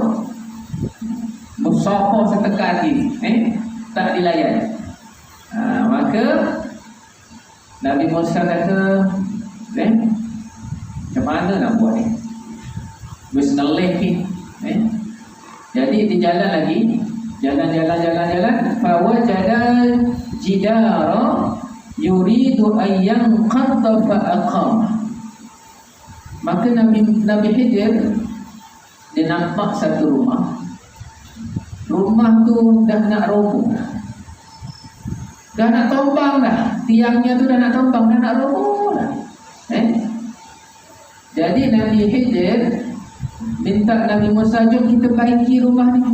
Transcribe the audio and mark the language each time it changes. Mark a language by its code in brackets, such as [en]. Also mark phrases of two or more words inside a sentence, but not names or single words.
[ms] Musafah setekan hati, tak dilayan. Maka Nabi Musa kata, macam mana nak buat ni? [jv] Wis ngelih ni. [ms] Jadi di jalan lagi, jalan. [ar] فوجدا جدارا يريد أن ينقض فأقامه. [ms] Maka Nabi Khidir dia nampak satu rumah. Rumah tu dah nak roboh, dah nak tumbang dah. Tiangnya tu dah nak tumbang, dah nak roboh dah. Jadi Nabi Khidir minta Nabi Musa, jom kita baiki rumah ni.